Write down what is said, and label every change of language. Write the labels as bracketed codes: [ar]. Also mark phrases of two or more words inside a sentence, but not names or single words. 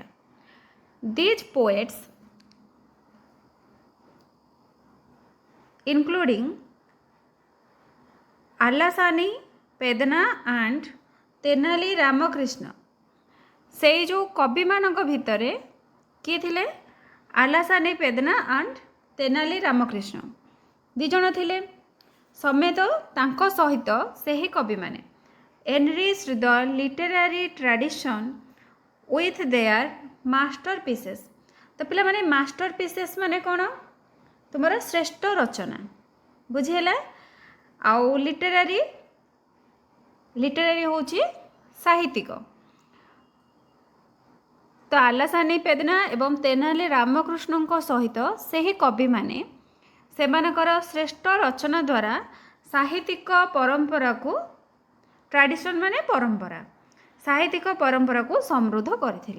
[en] these poets including ଆଲାସାନି, ପେଦନା ଆଣ୍ଡ ତେନାଲି ରାମକୃଷ୍ଣ। [or] ସେଇ ଯେଉଁ କବିମାନଙ୍କ ଭିତରେ କିଏ ଥିଲେ ଆଲାସାନି, ପେଦନା ଆଣ୍ଡ ତେନାଲି ରାମକୃଷ୍ଣ, ଦୁଇ ଜଣ ଥିଲେ। ସମେତ ତାଙ୍କ ସହିତ ସେହି କବିମାନେ [en] enriched the literary tradition with their masterpieces। [or] ତ ପିଲାମାନେ ମାଷ୍ଟରପିସେସ୍ ମାନେ କ'ଣ ତୁମର ଶ୍ରେଷ୍ଠ ରଚନା, ବୁଝିହେଲା। ଆଉ ଲିଟେରାରୀ ହେଉଛି ସାହିତ୍ୟିକ। ତ ଆଲାସାନି, ପେଦନା ଏବଂ ତେନାଲି ରାମକୃଷ୍ଣଙ୍କ ସହିତ ସେହି କବିମାନେ ସେମାନଙ୍କର ଶ୍ରେଷ୍ଠ ରଚନା ଦ୍ୱାରା ସାହିତ୍ୟିକ ପରମ୍ପରାକୁ, ଟ୍ରାଡ଼ିସନ୍ ମାନେ ପରମ୍ପରା, ସାହିତ୍ୟିକ ପରମ୍ପରାକୁ ସମୃଦ୍ଧ କରିଥିଲେ।